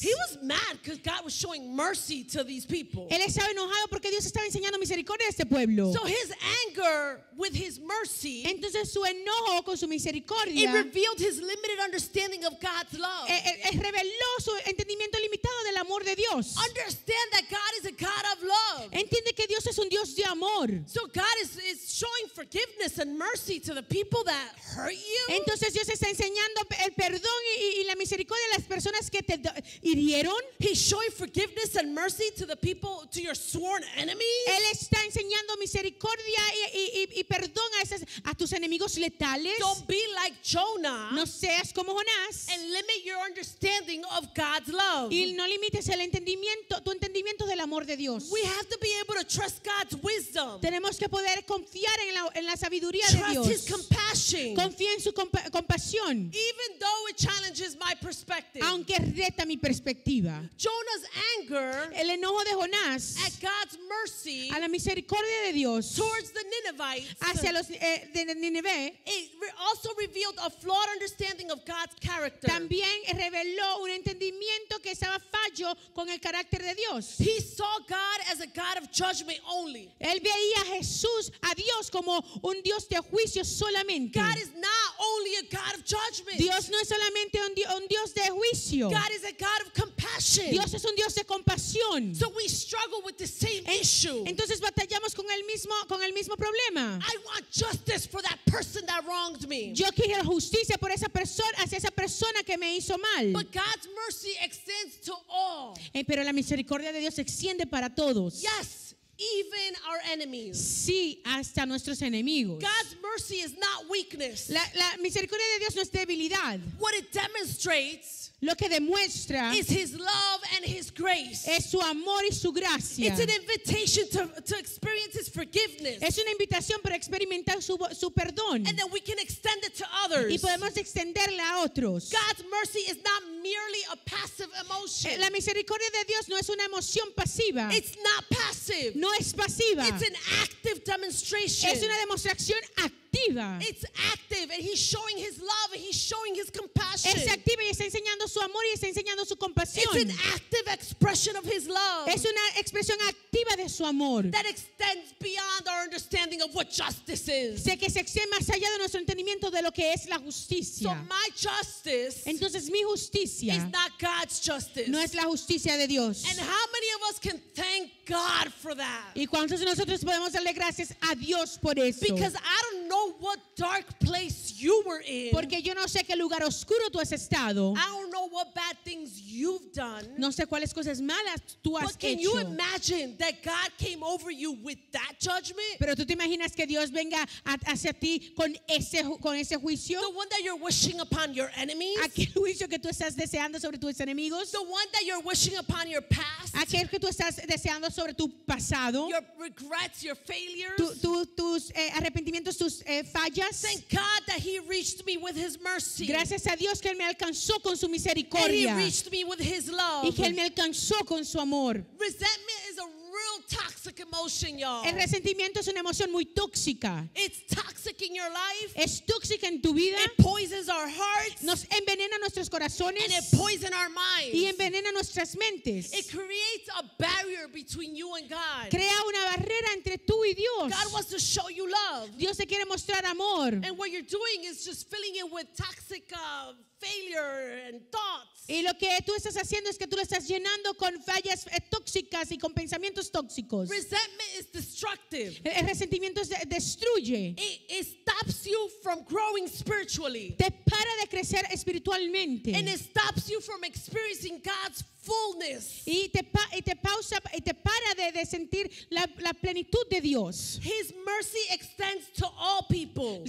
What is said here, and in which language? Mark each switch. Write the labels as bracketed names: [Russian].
[English] he was mad because God was showing mercy to these people. [Spanish] él estaba enojado porque Dios estaba enseñando misericordia a este pueblo. [English] So his anger with his mercy, [Spanish] Entonces su enojo con su [English] it [Spanish] misericordia [English] revealed his limited understanding of God's love. [Spanish] reveló su entendimiento limitado del amor de Dios. [English] Understand that God is a God of love. [Spanish] Entiende que Dios es un Dios de amor. [English] So God is showing forgiveness and mercy to the people that hurt you. [Spanish] Entonces Dios está enseñando el perdón y la misericordia a las personas que te hirieron. [English] He's showing forgiveness and mercy to the people, to your sworn enemies. [Spanish] Él está enseñando misericordia y perdón a tus enemigos letales. [English] Don't be like Jonah [Spanish] No seas como Jonás [English] and limit your understanding of God's love. [Spanish] y no limites tu entendimiento del amor de Dios. [English] We have to be able to trust God's wisdom. [Spanish] Tenemos que poder confiar en la sabiduría de [English] Trust His [Spanish] Dios. [English] compassion. [Spanish] Confía en su compasión, [English] Even though it challenges my perspective. [Spanish] aunque reta mi perspectiva. [English] Jonah's anger [Spanish] El enojo de Jonás [English] at God's mercy [Spanish] a la misericordia de Dios [English] towards the Ninevites, [Spanish] hacia los de Nínive [English] it also revealed a flawed understanding of God's character. [Spanish] también reveló un entendimiento que estaba fallo con el carácter de Dios. [English] He saw God as a God of judgment only. [Spanish] Él veía a Jesús, a Dios, como un Dios de juicio solamente. [English] God is not only a God of judgment. [Spanish] Dios no es solamente un Dios de juicio. [English] God is a God of compassion. [Spanish] Dios es un Dios de compasión. [English] So we struggle with the same issue. [Spanish] Entonces batallamos con el mismo problema. [English] I want justice for that person that wronged me. [Spanish] Yo quiero justicia por esa persona, hacia esa persona que me hizo mal. [English] But God's mercy extends to all. [Spanish] Pero la misericordia de Dios se extiende para todos. [English] Yes, even our enemies. [Spanish] Sí, hasta nuestros enemigos. [English] God's mercy is not weakness. [Spanish] La misericordia de Dios no es debilidad. [English] What it demonstrates [Spanish] Lo que demuestra [English] is His love and His grace. [Spanish] es su amor y su gracia. [English] It's an invitation to experience His forgiveness. [Spanish] Es una invitación para experimentar su perdón. [English] And then we can extend it to others. [Spanish] Y podemos extenderla a otros. [English] God's mercy is not merely a passive emotion. [Spanish] La misericordia de Dios no es una emoción pasiva. [English] It's not passive. [Spanish] No es pasiva. [English] It's an active demonstration. [Spanish] Es una demostración activa. [English] It's active, and He's showing His love, and He's showing His compassion. [Spanish] Es activa y está enseñando su amor y está enseñando su compasión. [English] It's an active expression of His love [Spanish] Es una expresión activa de su amor. [English] that extends beyond our understanding of what justice is. [Spanish] Sé que se extiende más allá de nuestro entendimiento de lo que es la [English] So [Spanish] justicia. [English] my justice [Spanish] Entonces mi justicia [English] is not God's justice. [Spanish] no es la justicia de Dios. [English] And how many of us can thank God for that? [Spanish] ¿Y cuántos de nosotros podemos darle gracias a Dios por eso? [English] Because I don't know what dark place you were in. [Spanish] Porque yo no sé qué lugar oscuro tú has estado. [English] I don't know know what bad things you've done. [Spanish] No sé cuáles cosas malas tú has [English] But can you [Spanish] hecho. [English] imagine that God came over you with that judgment? [Spanish] Pero tú te imaginas que Dios venga hacia ti con ese juicio. [English] The one that you're wishing upon your enemies? [Spanish] Aquel juicio que tú estás deseando sobre tus enemigos. [English] The one that you're wishing upon your past? [Spanish] Aquel que tú estás deseando sobre tu pasado. [English] Your regrets, your failures? [Spanish] Tus arrepentimientos, tus fallas. [English] Thank God that He reached me with His mercy. [Spanish] Gracias a Dios que Él me alcanzó con su [English] And He [Spanish] misericordia. [English] reached me with His love. [Spanish] Y que Él me alcanzó con su amor. [English] Resentment is a real toxic emotion, y'all. [Spanish] El resentimiento es una emoción muy tóxica. [English] It's toxic in your life. [Spanish] Es tóxica en tu vida. [English] It poisons our hearts. [Spanish] Nos envenena nuestros corazones. [English] And it poisons our minds. [Spanish] Y envenena nuestras mentes. [English] It creates a barrier between you and God. [Spanish] Crea una barrera entre tú y Dios. [English] God wants to show you love. [Spanish] Dios te quiere mostrar amor. [English] And what you're doing is just filling it with toxic failure and thoughts. [Spanish] Y lo que tú estás haciendo es que tú lo estás llenando con fallas tóxicas y con pensamientos tóxicos. [English] Resentment is destructive. [Spanish] El resentimiento destruye. [English] It stops you from growing spiritually. [Spanish] Te para de crecer espiritualmente. [English] And it stops you from experiencing God's fullness. [Spanish] Y te para de sentir la plenitud de Dios. [English] His mercy extends to all people,